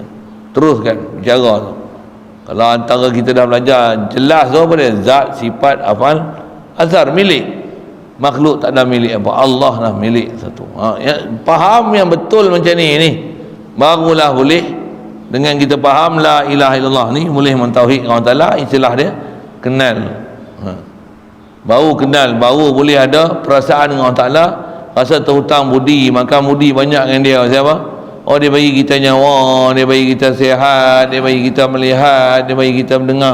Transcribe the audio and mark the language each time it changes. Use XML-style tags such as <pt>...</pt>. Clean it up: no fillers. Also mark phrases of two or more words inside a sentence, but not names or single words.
<ms>Teruskan bicara tu. Kalau antara kita dah belajar jelas tu apa dia? Zat, sifat, afal, asar milik. Makhluk tak ada milik apa, Allah lah milik satu. Faham yang betul macam ni barulah boleh. Dengan kita faham</ms> <ar>لا إله إلا الله</ar> <ms>ni boleh mentauhid</ms> <ar>الله تعالى,</ar> <ms>istilah dia kenal. Baru kenal, baru boleh ada perasaan dengan</ms> <ar>الله تعالى,</ar> <ms>rasa terhutang budi, makan budi banyak dengan dia. Siapa? Oh, dia bagi kita nyawa, dia bagi kita sihat, dia bagi kita melihat, dia bagi kita mendengar.</ms>